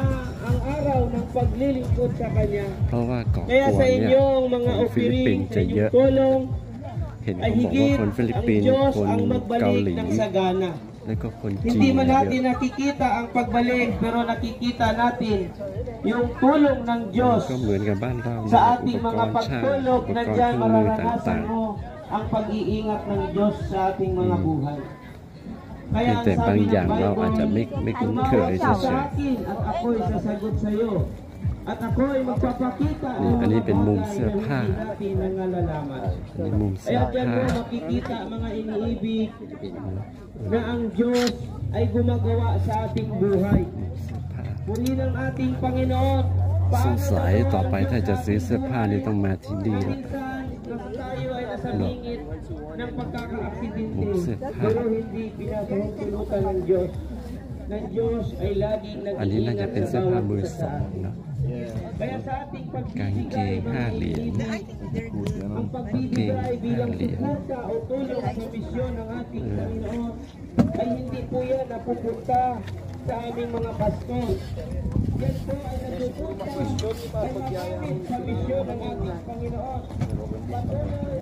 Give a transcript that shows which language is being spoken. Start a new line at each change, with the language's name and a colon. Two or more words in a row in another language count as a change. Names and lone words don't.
Thai: เพราะว่าเกาะกวางเนี่ยคนฟิลิปปินส์จะเยอะเห็นเขาบอกว่าคนฟิลิปปินส์คนเกาหลีแล้วก็คนจีน
Filipino: Hindi man natin nakikita ang pagbalik pero nakikita natin yung tulong ng Diyos
Thai: ก็เหมือนกับบ้านเรา
Filipino: sa ating mga pagtulog na dyan mararanasan mo ang pag-iingat ng Diyos sa ating mga buhay. Kaya ang sabi ng Bible, gumawa ka sa akin at ako'y sasagot sa iyo. At ako'y magpapakita ng mga bagay na hindi natin nalalaman. Kaya dyan mo makikita mga iniibig na ang Diyos ay gumagawa sa ating buhay. Purihin ang ating Panginoon.
Thai: สงสัยต่อไปถ้าจะซื้อเสื้อผ้านี่ต้องมาที่นี่แล้ว
Filipino: Tayo ay nasa lingit ng pagkakaaksidente pero hindi pinatutulutan ng Diyos. Ng Diyos ay laging nag-iingat.
Thai: อันนี้น่าจะเป็นเสื้อผ้ามือสองเนาะกางเกง5 เหรียญกางเกง5 เหรียญ
Filipino: o tulong sa misyon ng ating Panginoon ay hindi po yan napupunta sa aming mga pastor. Yan po ay napupunta sa misyon ng ating Panginoon.